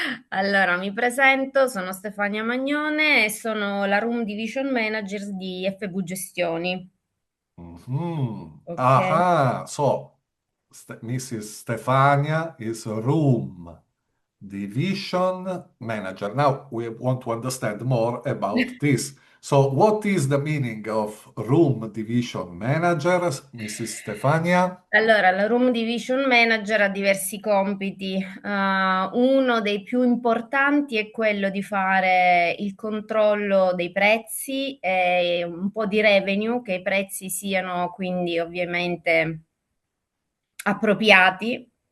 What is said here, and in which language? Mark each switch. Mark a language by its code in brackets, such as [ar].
[it] Allora, mi presento, sono Stefania Magnone e sono la Room Division Manager di FV Gestioni. Mhm. Ok? [en] Aha, so Mrs. Stefania is a room division manager. Now we want to understand more about this. So, what is the meaning of room division manager, Mrs. Stefania? [it] Allora, la Room Division Manager ha diversi compiti. Uno dei più importanti è quello di fare il controllo dei prezzi e un po' di revenue, che i prezzi siano quindi ovviamente appropriati.